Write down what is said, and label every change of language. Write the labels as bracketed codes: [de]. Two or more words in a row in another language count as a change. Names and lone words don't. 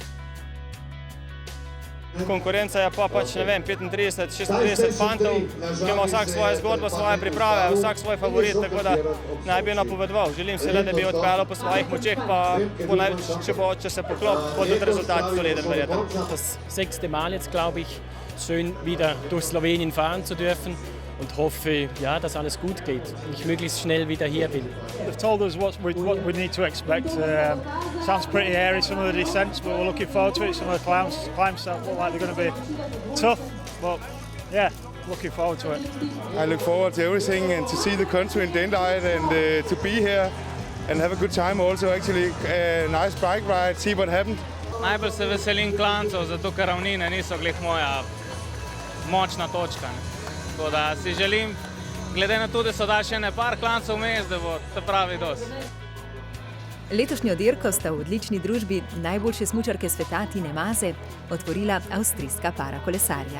[sl] Konkurenca je pa 35-36 fantov, ki ima vsak svojo zgodbo, svoje priprave, vsak svoj favorit, tako da naj bi napovedoval. Želim se le, da bi odpeljal po svojih močeh, pa če se poklop, bo tudi rezultat soliden verjetno. [de] Das 6. Mal jetzt, glaube ich, schön wieder durch Slowenien fahren zu dürfen und hoffe, ja, dass alles gut geht und ich möglichst schnell wieder hier bin. [en] They've told us what we need to expect. Sounds pretty airy, some of the descents, but we're looking forward to it. Some of the climbs look like they're going to be tough, but yeah, looking forward to it. I look forward to everything and to see the country in daylight and to be here and have a good time also actually. Nice bike ride, see what happened. [sl] Najbolj se veselim klancev, zato ker ravnine niso glih moja močna točka. Tako da si želim, glede na to, da so dali še par klancev vmes, da bo ta pravi DOS. Letošnjo dirko sta v odlični družbi najboljše smučarke sveta Tine Maze otvorila avstrijska parakolesarja.